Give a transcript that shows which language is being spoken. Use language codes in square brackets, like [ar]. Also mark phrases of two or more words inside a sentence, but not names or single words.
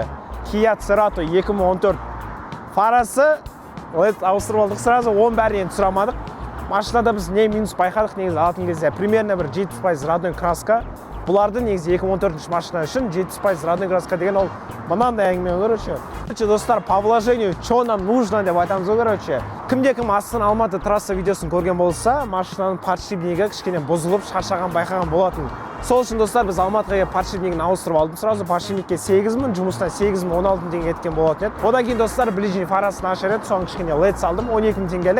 [kk] Kia Cerato 2014 фарасы ауыстырып алдық сразу, оның бәрін енді сұрамадық. Машинада біз не минус байқадық, негізі алатын кезде примерно бір 7% [ru] родной краска. [kk] Бұларды негізі 2014 машина үшін 7% [ru] родной краска [kk] деген ол мынандай әңгіме, короче. Достар, [ru] по вложению, что нам нужно [kk] деп айтамыз, [ru] короче. [kk] Кімде-кім Астана Алматы трасса видеосын көрген болса, машинаның подшипнигі кішкене бұзылып, шаршаған байқаған болатын. Сол үшін достар, біз Алматыға подшипнигін ауыстырып алдым. Сразу подшипникке 8.000, жұмыстан 8.000, 16.000 теңге кеткен болатын еді. Одан кейін достар, ближний фарасын ашар еді, соң кішкене LED салдым, 12.000 теңгелік.